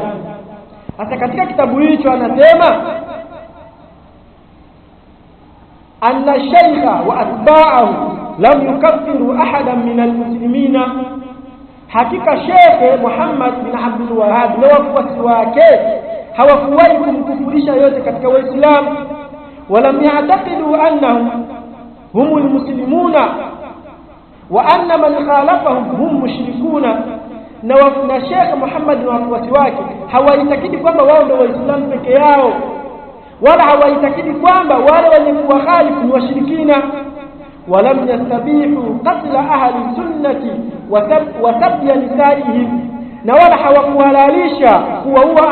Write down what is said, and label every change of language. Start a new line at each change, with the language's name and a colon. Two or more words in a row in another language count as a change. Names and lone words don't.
Swahili: Hata katika kitabu hicho anasema
Arabic: أن الشيخ وأتباعه لم يكفروا أحدا من المسلمين,
Swahili: hakika Sheikh Muhammad bin Abdul Wahhab na wafuasi wake hawakuwahi kumkufurisha yote katika Waislamu,
Arabic: ولم يعتقدوا أنهم هم المسلمون وأن من خالفهم هم مشركون.
Swahili: Na Sheikh Muhammad na wafuasi wake hawaitakidi kwamba wao ndio Waislamu peke yao, wala hawaitakidi kwamba wale wenye kuwakhalifu ni washirikina.
Arabic: ولم يستبيحوا قتل أهل السنة وسبي نسائهم,
Swahili: na wala hawakuhalalisha kuwaua